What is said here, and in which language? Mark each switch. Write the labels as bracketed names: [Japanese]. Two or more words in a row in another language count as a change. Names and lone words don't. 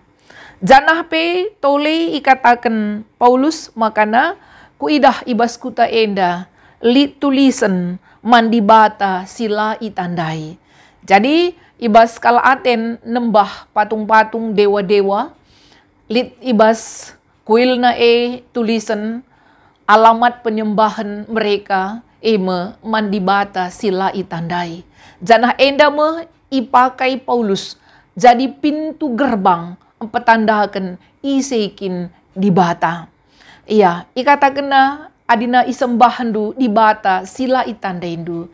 [Batak Karo] Janah tole ikatakan Paulus makana kuidah ibas kuta enda lit tulisan mandibata sila itandai. Jadi ibas kala Aten nembah patung-patung dewa-dewa lit ibas kuilna tulisan alamat penyembahan mereka ema mandibata sila itandai. Janah enda me ipakai Paulus jadi pintu gerbang petandakan isekin di bata. Iya, ikata kena adina isembahandu di bata sila itandaindu.